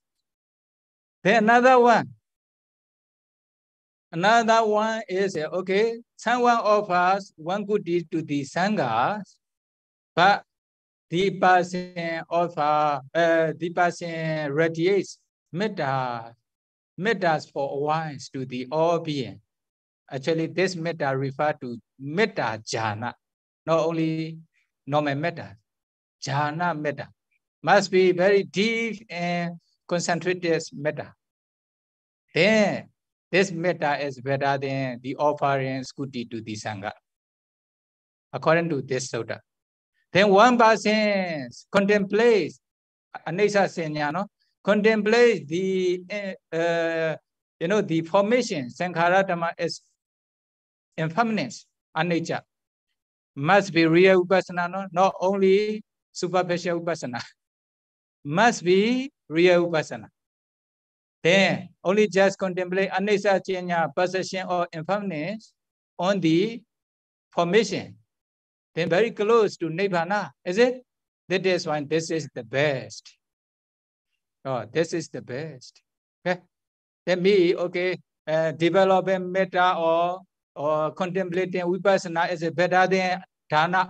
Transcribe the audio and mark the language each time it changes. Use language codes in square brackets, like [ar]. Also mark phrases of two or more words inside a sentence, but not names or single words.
[en] Then another one is, okay, someone offers one goodie to the Sangha, but the person radiates mettas for a while to the all being. Actually, this metta refers to [pi] metta jhana, [en] not only normal metta, [pi] jhana metta. [en] Must be very deep and concentrated metta. Then this metta is better than the offerings goodie to the Sangha, according to this sutta. Then one person contemplates, contemplates the the formation, [pi] sankhara dhamma [en] is impermanence, anicca. Must be real vipassana, not only superficial vipassana. Must be real vipassana. Then only just contemplate [pi] anicca chenya, [en] possession or impermanence on the formation. Then very close to Nibbana, is it? That is why this is the best. Oh, this is the best. Okay. Then me, okay, developing metta or contemplating vipassana is better than dana.